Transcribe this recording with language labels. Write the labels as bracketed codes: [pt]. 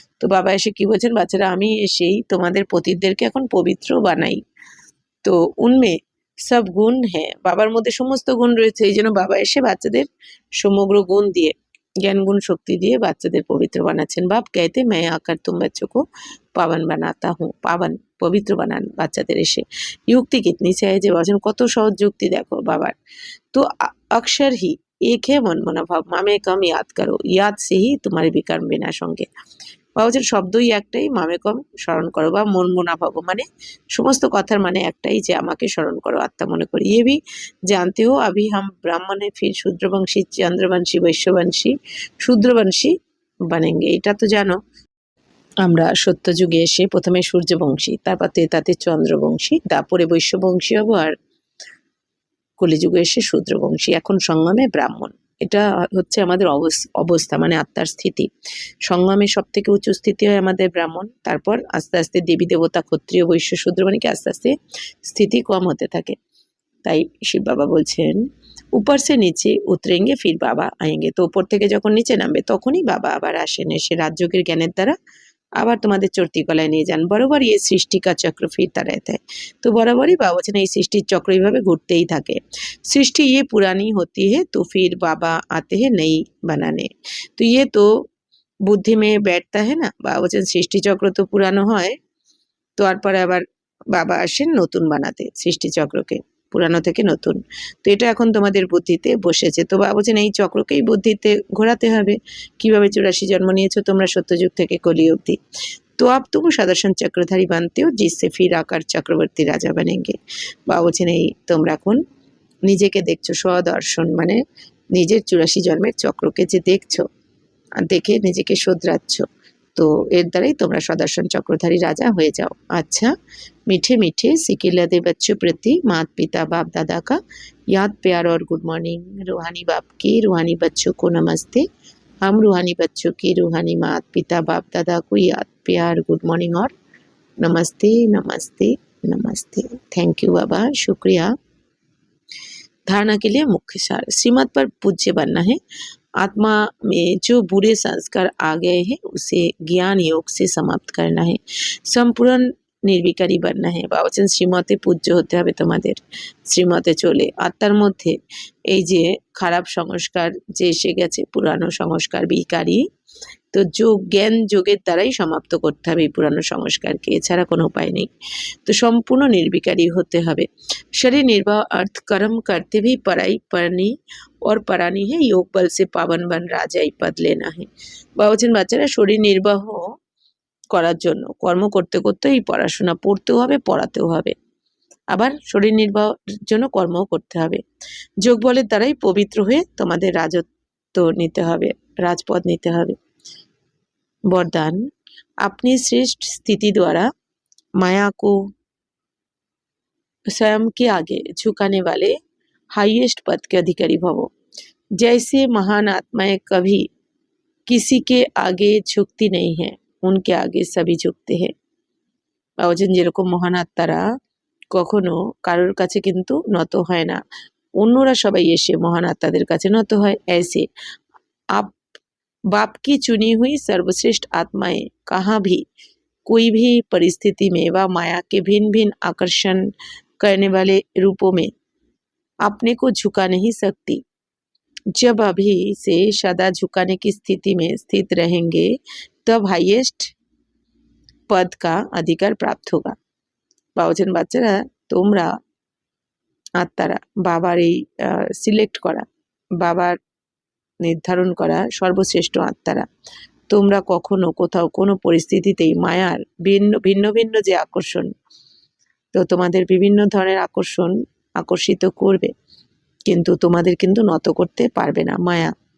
[bn] তো বাবা এসে কি বলছেন, বাচ্চারা আমি এসেই তোমাদের পতিতদেরকে এখন পবিত্র বানাই। তো উনমে সব গুণ হ্যাঁ, বাবার মধ্যে সমস্ত গুণ রয়েছে, এই জন্য বাবা এসে বাচ্চাদের সমগ্র গুণ দিয়ে জ্ঞান গুণ শক্তি দিয়ে বাচ্চাদের পবিত্র বানাচ্ছেন। [hi] বাপ कहते मैं आकर तुम बच्चों को पावन बनाता हूँ, [bn] পাবন পবিত্র বানান বাচ্চাদের এসে। [hi] युक्ति कितनी सहज [bn] বলছেন কত সহজ যুক্তি দেখো বাবার। [hi] तो अक्षर ही एक है मन मनोभाव मामे कम याद करो, याद से ही तुम्हारे विकर्म विनाश होंगे। [bn] বাবা বলছেন শব্দই একটাই, মামে কম স্মরণ করো বা মন মুনাভাব মানে সমস্ত কথার মানে একটাই যে আমাকে স্মরণ করো, আত্মা মনে করি। [hi] ये भी जानते हो अभी हम ब्राह्मण है फिर शूद्रवंशी चंद्रवंशी वैश्यवंशी শূদ্রবংশী बनेंगे। [bn] এটা তো জানো আমরা সত্যযুগে এসে প্রথমে সূর্যবংশী, তারপর তেতাতে চন্দ্রবংশী, তারপরে বৈশ্যবংশী হবো, আর কলিযুগে এসে শূদ্রবংশী, এখন সঙ্গমে ব্রাহ্মণ। এটা হচ্ছে আমাদের অবস্থা মানে আত্মার স্থিতি। সঙ্গমে সব থেকে উঁচু স্থিতি হয় আমাদের ব্রাহ্মণ, তারপর আস্তে আস্তে দেবী দেবতা ক্ষত্রিয় বৈশ্য শূদ্র মানে কি আস্তে আস্তে স্থিতি কম হতে থাকে। তাই শিব বাবা বলছেন [hi] উপর সে নিচে উতরেঙ্গে ফির বাবা আয়েঙ্গে। [bn] তো উপর থেকে যখন নিচে নামবে তখনই বাবা আবার আসেন, এসে রাজযোগের জ্ঞানের দ্বারা আবার তোমাদের চর্তি কলায় নিয়ে যান। [hi] বরাবর এই সৃষ্টি কা চক্র ফিরতা रहता है। [bn] তো বরাবরই বাবা বলছেন এই সৃষ্টির চক্র এইভাবে ঘুরতেই থাকে। [hi] सृष्टि ये पुरानी होती है तो फिर बाबा आते हैं नई बनाने। तो ये तो বুদ্ধি में बैठता है ना, [bn] বাবা বলছেন সৃষ্টি চক্র তো পুরানো হয়, তো তারপরে আবার বাবা আসেন নতুন বানাতে সৃষ্টি চক্রকে, পুরানো থেকে নতুন। তো এটা এখন তোমাদের বুদ্ধিতে বসেছে। তো বাবা বলছেন এই চক্রকেই বুদ্ধিতে ঘোরাতে হবে। কিভাবে 84 জন্ম নিয়েছো তোমরা সত্যযুগ থেকে কলি অবধি। [hi] तो अब तुम सदर्शन चक्रधारी बनते हो जिससे फिर आकर चक्रवर्ती राजा बनेंगे। [bn] বাবা বলছেন এই তোমরা এখন নিজেকে দেখছো স্বদর্শন মানে নিজের 84 জন্মের চক্রকে যে দেখছো আর দেখে নিজেকে শোধরাচ্ছ, তো এর দ্বারাই তোমরা সদর্শন চক্রধারী রাজা হয়ে যাও। [hi] अच्छा मीठे मीठे सिकिलदे बच्चों प्रति मात पिता बाप दादा का याद प्यार और गुड मॉर्निंग। रूहानी बाप की रूहानी बच्चों को नमस्ते, हम रूहानी बच्चों की रूहानी मात पिता बाप दादा को याद प्यार गुड मॉर्निंग और नमस्ते नमस्ते नमस्ते। थैंक यू बाबा, शुक्रिया। धारणा के लिए मुख्य सार, श्रीमत पर पूज्य बनना है। आत्मा में जो बुरे संस्कार आ गए हैं उसे ज्ञान योग से समाप्त करना है। संपूर्ण নির্বিকারী बनना है। [bn] বাবা বলছেন শ্রীমতে পূজ্য হতে হবে তোমাদের, শ্রীমতে চলে আত্মার মধ্যে এই যে খারাপ সংস্কার যে এসে গেছে পুরানো সংস্কার বিকারী, তো যোগ জ্ঞান যোগের দ্বারাই সমাপ্ত করতে হবে এই পুরানো সংস্কারকে, এছাড়া কোনো উপায় নেই। তো সম্পূর্ণ নির্বিকারী হতে হবে। [hi] शरीर निर्वाह अर्थ कर्म करते भी पराई पढ़नी और परानी है, योग बल से पावन बन राजाई पद लेना है। [bn] বাবা বলছেন বাচ্চারা শরীর নির্বাহ করার জন্য কর্ম করতে করতে এই পড়াশোনা পড়তেও হবে, পড়াতেও হবে, আবার শরীর নির্বাহের জন্য কর্মও করতে হবে। যোগ বলের দ্বারাই পবিত্র হয়ে তোমাদের রাজত্ব নিতে হবে, রাজপদ নিতে হবে। [hi] वरदान, अपनी श्रेष्ठ स्थिति द्वारा माया को स्वयं के आगे झुकाने वाले हाईएस्ट पद के अधिकारी भवो। जैसे महान आत्माएं कभी किसी के आगे झुकती नहीं है, उनके आगे सभी झुकते हैं। [bn] বাবাজন যেরকম মহান আত্মারা কখনো কারোর কাছে কিন্তু নত হয় না, অন্যরা সবাই এসে মহান আত্মাদের কাছে নত হয়। [hi] ऐसे आप बाप की चुनी हुई सर्वश्रेष्ठ आत्माएं कहाँ भी कोई भी परिस्थिति में व माया के भिन्न भिन्न आकर्षण करने वाले रूपों में अपने को झुका नहीं सकती। जब अभी से सदा झुकाने की स्थिति में स्थित रहेंगे तब हाईएस्ट पद का अधिकार प्राप्त होगा। [bn] বাবাজন বাচ্চারা তোমরা আত্মারা বাবার এই সিলেক্ট করা, বাবার নির্ধারণ করা সর্বশ্রেষ্ঠ আত্মারা, তোমরা কখনো কোথাও কোনো পরিস্থিতিতেই মায়ার ভিন্ন ভিন্ন ভিন্ন যে আকর্ষণ, তো তোমাদের বিভিন্ন ধরনের আকর্ষিত করবে, কিন্তু তোমাদের কিন্তু নত করতে পারবে না মায়া।